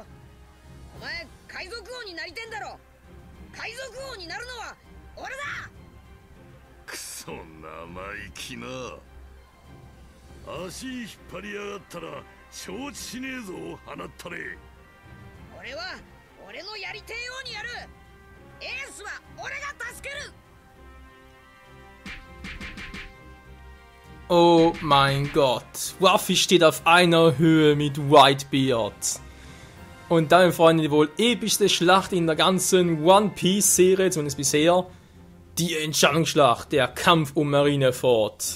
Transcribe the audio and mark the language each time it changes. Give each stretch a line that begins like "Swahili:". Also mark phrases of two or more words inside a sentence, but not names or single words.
Japanese: お前海賊王になりてんだろ。海賊王になるのは俺だ。くそ生意気な。足引っ張りやがったら承知しねえぞ、放ったれ。俺は俺のやりてえようにやる。エースは俺が助ける。
German: Oh mein Gott, Ruffy steht auf einer Höhe mit Whitebeard. Und damit, Freunde, die wohl epischste Schlacht in der ganzen One Piece Serie, zumindest bisher. Die Entscheidungsschlacht, der Kampf um Marineford.